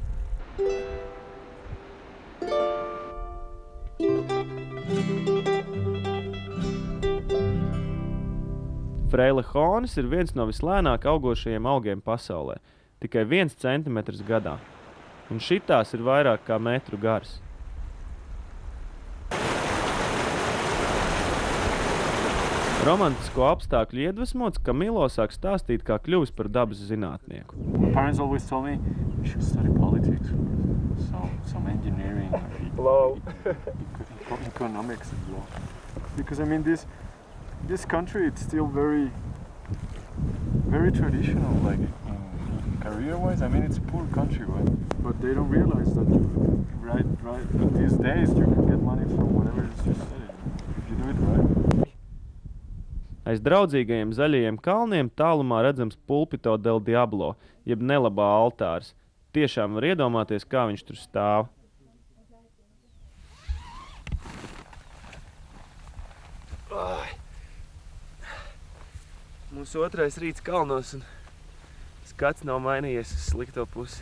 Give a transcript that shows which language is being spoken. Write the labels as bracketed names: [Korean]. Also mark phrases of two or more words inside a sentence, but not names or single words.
[Latvian] Freila Honis ir viens no vislēnāk augošajiem augiem pasaulē, tikai 1 centimetrs gadā. Un šitās ir vairāk kā metru gars. Romantisko apstākļu iedvesmots, Kamilo sāk stāstīt, kā kļuvis par dabas zinātnieku. [English] My parents always told me you should study politics, some engineering, Blow. economics as well. Because I mean, this country, it's still very traditional, like career-wise. I mean, it's a poor country, right? But they don't realize that right these days you can get money from whatever it is you study if you do it right. [Latvian] Aiz draudzīgajiem zaļajiem kalniem tālumā redzams Pulpito del Diablo, jeb nelabā altārs. Tiešām var iedomāties, kā viņš tur stāv. Mūsu otrais rīts kalnos un skats nav mainījies uz slikto pusi.